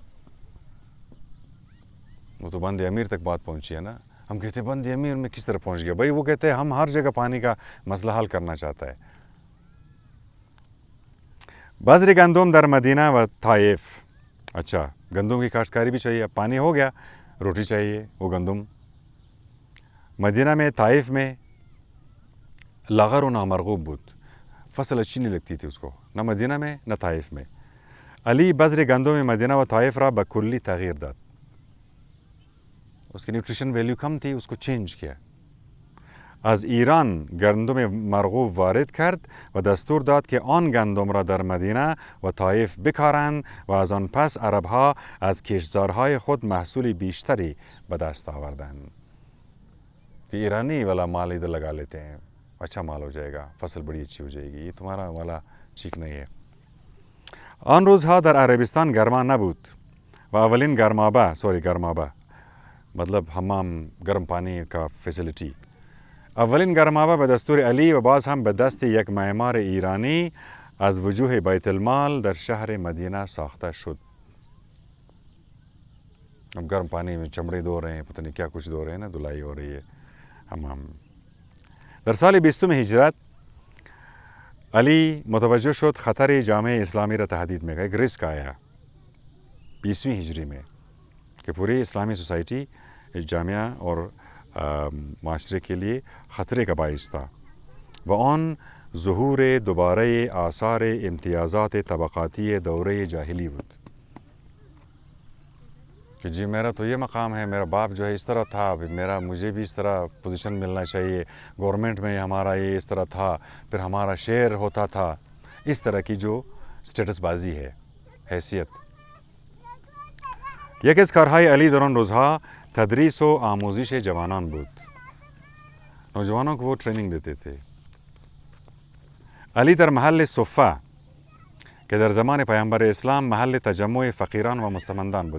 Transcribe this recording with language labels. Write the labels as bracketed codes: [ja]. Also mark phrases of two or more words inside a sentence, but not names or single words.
[ur] وہ تو بند امیر تک بات پہنچی ہے نا. ہم کہتے ہیں بند امیر میں کس طرح پہنچ گیا؟ بھائی وہ کہتے ہیں ہم ہر جگہ پانی کا مسئلہ حل کرنا چاہتا ہے. [fa] بذر گندم در مدینہ و طائف. [ur] اچھا گندم کی کاشتکاری بھی چاہیے. اب پانی ہو گیا روٹی چاہیے وہ گندم. [fa] مدینہ میں طائف میں لاغر و نامرغوب بود. [ur] فصل اچھی نہیں لگتی تھی اس کو نہ مدینہ میں نہ طائف میں. [fa] علی بذر گندم مدینہ و طائف را به کلی تغییر داد. [ur] اس کی [en] nutrition value [ur] کم تھی اس کو چینج کیا. [fa] از ایران گندم مرغوب وارد کرد و دستور داد که آن گندم را در مدینه و طائف بکارند و از آن پس عربها از کشتزارهای خود محصول بیشتری به دست آوردند. [ur] کہ ایرانی والا مال ادھر لگا لیتے ہیں اچھا مال ہو جائے گا فصل بڑی اچھی ہو جائے گی. یہ تمہارا والا ٹھیک نہیں ہے. [fa] آن روزها در عربستان گرما نبود و اولین گرمابه مطلب حمام [ur] گرم پانی کا فیسیلیٹی. [fa] اولین گرمابه به دستور علی و باز هم به دست یک معمار ایرانی از وجوه بیت المال در شهر مدینه ساخته شد. [ur] اب گرم پانی میں چمڑے دھو رہے ہیں پتہ نہیں کیا کچھ دھو رہے ہیں نا دھلائی ہو رہی ہے حمام. [fa] در سال 20 ہجرت علی متوجه شد خطر جامعه اسلامی را تهدید میکنه. [ur] ایک رسک آیا 20 ہجری میں کہ پوری اسلامی سوسائٹی جامعہ اور معاشرے کے لیے خطرے کا باعث تھا. [fa] و آن ظہور دوباره آثار امتیازات طبقاتی دوره جاہلی بود. [ur] کہ جی میرا تو یہ مقام ہے میرا باپ جو ہے اس طرح تھا مجھے بھی اس طرح پوزیشن ملنا چاہیے گورنمنٹ میں ہمارا یہ اس طرح تھا پھر ہمارا شیئر ہوتا تھا. اس طرح کی جو سٹیٹس بازی ہے حیثیت. [fa] یکی از کارهای علی در آن روزها تدریس و آموزش جوانان بود. [ur] نوجوانوں کو وہ ٹریننگ دیتے تھے. [fa] علی در محل صفه که در زمان پیامبر اسلام محل تجمع فقیران و مستمندان بود.